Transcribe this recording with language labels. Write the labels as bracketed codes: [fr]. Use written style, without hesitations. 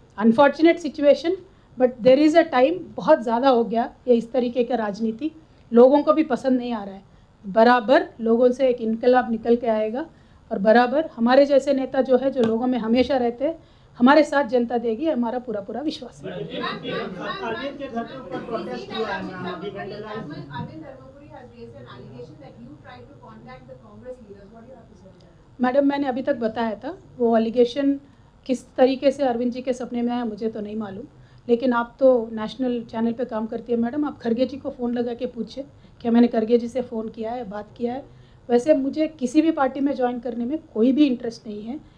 [en] Unfortunate situation, but there is a time. [hi] बहुत ज़्यादा हो गया ये इस तरीके का राजनीति, लोगों को भी पसंद नहीं आ रहा है। बराबर लोगों से एक इनकलाब निकल के आएगा और बराबर हमारे जैसे नेता जो है, जो लोगों में हमेशा रहते हैं, हमारे साथ जनता देगी, हमारा पूरा पूरा विश्वास है। अरविंद के घर के ऊपर प्रोटेस्ट हुआ है मैम, अभी vandalized। [en] Arvind Dharmapuri has raised an allegation that you tried to contact the Congress leaders. What do you have to say on that? [hi] Madam, मैंने अभी तक बताया था, वो एलिगेशन किस तरीके से अरविंद जी के सपने में आया मुझे तो नहीं मालूम, लेकिन आप तो नेशनल चैनल पे काम करती है मैडम, आप खरगे जी को फ़ोन लगा के पूछे कि मैंने खरगे जी से फ़ोन किया है, बात किया है। वैसे मुझे किसी भी पार्टी में ज्वाइन करने में कोई भी इंटरेस्ट नहीं है।